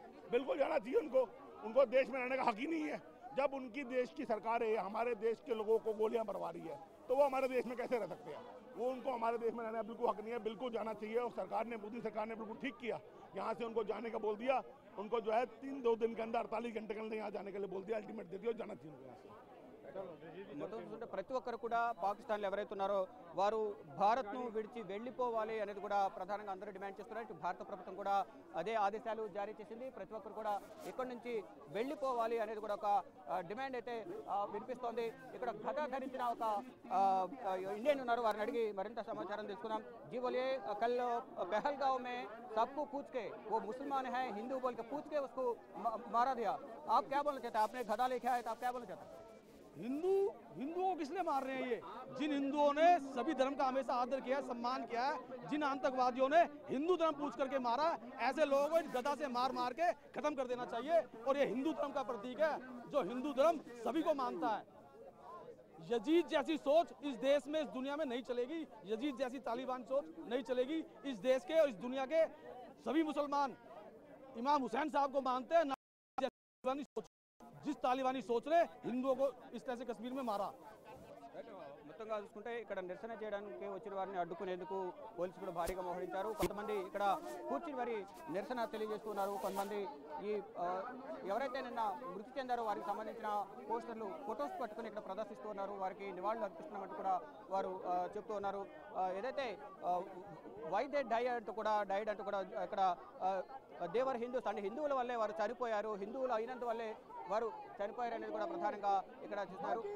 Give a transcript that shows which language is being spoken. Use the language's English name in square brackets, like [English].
[Hindi] बिल्कुल जाना चाहिए उनको, उनको देश में रहने का हक ही नहीं है। जब उनकी देश की सरकार है हमारे देश के लोगों को गोलियां मरवा रही है तो वो हमारे देश में कैसे रह सकते हैं? वो उनको हमारे देश में रहने का बिल्कुल हक नहीं है, बिल्कुल जाना चाहिए। और सरकार ने, मोदी सरकार ने बिल्कुल ठीक किया, यहाँ से उनको जाने का बोल दिया। उनको जो है 2 दिन के अंदर 48 घंटे के अंदर यहाँ जाने के लिए बोल दिया, अल्टीमेट दे दिया, जाना चाहिए उनको यहाँ से। [Telugu] మొత్తం చూస్తుంటే ప్రతి ఒక్కరు కూడా పాకిస్తాన్లో ఎవరైతే ఉన్నారో వారు భారత్ను విడిచి వెళ్ళిపోవాలి అనేది కూడా ప్రధానంగా అందరూ డిమాండ్ చేస్తున్నారు. ఇటు భారత ప్రభుత్వం కూడా అదే ఆదేశాలు జారీ చేసింది. ప్రతి ఒక్కరు కూడా ఇక్కడి నుంచి వెళ్ళిపోవాలి అనేది కూడా ఒక డిమాండ్ అయితే వినిపిస్తోంది. ఇక్కడ గదా ధరించిన ఒక ఇండియన్ ఉన్నారు, వారిని అడిగి మరింత సమాచారం తెలుసుకున్నాం. [Hindi] जी बोलिए, कल पहलगांव में सबको पूछ के वो मुसलमान है हिंदू बोल के पूछ के उसको मारा दिया, आप क्या बोलना चाहते हैं? आपने गदा लेके आए तो आप क्या बोलना चाहते हैं? हिंदुओं को किसने मार रहे हैं? ये जिन हिंदुओं ने सभी धर्म का हमेशा आदर किया है, सम्मान किया है, जिन आतंकवादियों ने हिंदू धर्म पूछ करके मारा, ऐसे लोगों को गदा से मार मार के खत्म कर देना चाहिए। और ये हिंदू धर्म का प्रतीक है, जो हिंदू धर्म सभी को मानता है। यजीद जैसी सोच इस देश में, इस दुनिया में नहीं चलेगी। यजीद जैसी तालिबान सोच नहीं चलेगी इस देश के और इस दुनिया के। सभी मुसलमान इमाम हुसैन साहब को मानते हैं, ना जिस तालिबानी सोच ने हिंदुओं को इस तरह से कश्मीर में मारा। [Telugu] మొత్తంగా చూసుకుంటే ఇక్కడ నిరసన చేయడానికి వచ్చిన వారిని అడ్డుకునేందుకు పోలీసులు కూడా భారీగా మోహరించారు. కొంతమంది ఇక్కడ కూర్చుని మరి నిరసన తెలియజేస్తున్నారు. కొంతమంది ఈ ఎవరైతే నిన్న మృతి చెందారో వారికి సంబంధించిన పోస్టర్లు, ఫొటోస్ పట్టుకుని ఇక్కడ ప్రదర్శిస్తున్నారు. వారికి నివాళులు అర్పిస్తున్నామంటూ కూడా వారు చెప్తూ ఉన్నారు. ఏదైతే [English] why they died [Telugu] అంటూ కూడా ఇక్కడ [English] దేవర్ హిందూస్ [Telugu] అంటే హిందువుల వల్లే వారు చనిపోయారు, హిందువులు అయినందువల్లే వారు చనిపోయారు అనేది కూడా ప్రధానంగా ఇక్కడ చూస్తున్నారు.